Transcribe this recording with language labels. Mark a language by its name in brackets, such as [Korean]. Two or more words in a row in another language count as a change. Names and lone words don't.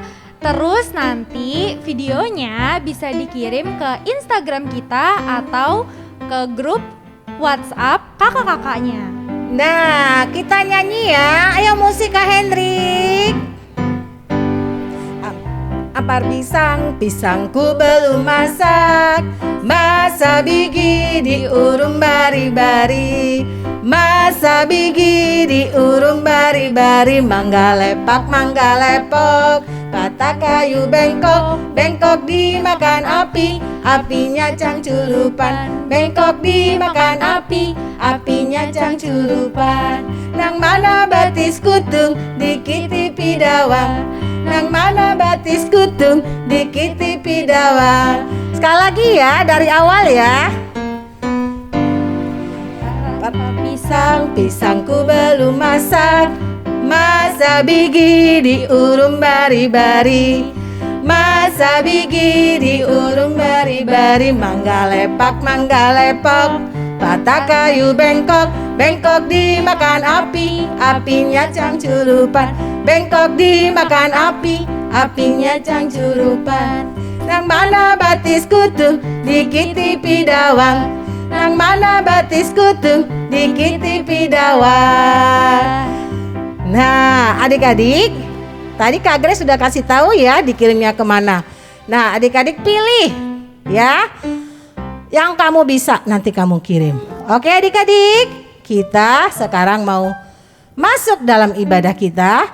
[Indonesian] Terus nanti videonya bisa dikirim ke Instagram kita atau ke grup WhatsApp kakak-kakaknya. Nah, kita nyanyi ya. Ayo musik Kak Hendrik. [Banjar] Ampar pisang, pisangku belum masak. Masa bigi diurung bari-bari. Masa bigi diurung bari-bari. Mangga lepak, mangga lepok. Patah kayu bengkok, bengkok dimakan api. Apinya cangculupan. Bengkok dimakan api. Apinya cangculupan. Nang mana batis kutung dikitipi dawang. Nang mana batis kutung dikitipi dawang. [Indonesian] Sekali lagi ya, dari awal ya. Pisang, pisangku belum masak. [Banjar] Masa bigi diurung bari-bari. Masa bigi diurung bari-bari. Mangga lepak, mangga lepok. Patah kayu bengkok, bengkok dimakan api. Apinya cangculupan. Bengkok dimakan api. Apinya cangculupan. Nang mana batis kutung dikitipi dawang. Nang mana batis kutung dikitipi dawang. [Indonesian] Nah, adik-adik, tadi Kak Grace sudah kasih tahu ya dikirimnya kemana. Nah, adik-adik pilih ya yang kamu bisa nanti kamu kirim. Oke adik-adik, kita sekarang mau masuk dalam ibadah kita.